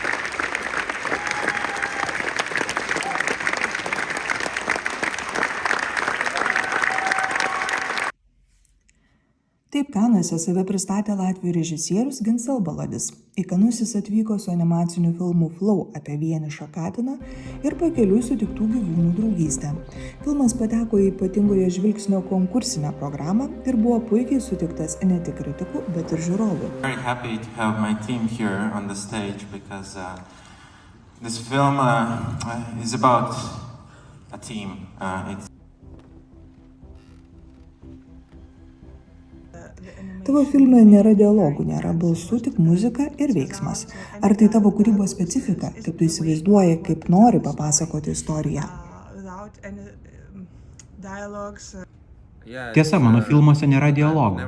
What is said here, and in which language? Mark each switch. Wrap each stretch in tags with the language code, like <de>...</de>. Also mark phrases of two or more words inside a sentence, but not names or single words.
<lt>Taip Kanuose save pristatė latvių režisierius Gins Zilbalodis. Į Kanus jis atvyko su animaciniu filmu Flow apie vienišą katiną ir pakeliui sutiktų gyvūnų draugystę. Filmas pateko į ypatingojo žvilgsnio konkursinę programą ir buvo puikiai sutiktas ne tik kritikų, bet ir žiūrovų.</lt> <en>This film is about a team.</en> <lt>Tavo filme nėra dialogų, nėra balsų, tik muzika ir veiksmas. Ar tai tavo kūrybos specifika, kaip tu įsivaizduoji, kaip nori papasakoti istoriją? Tiesa, mano filmuose nėra dialogų.</lt>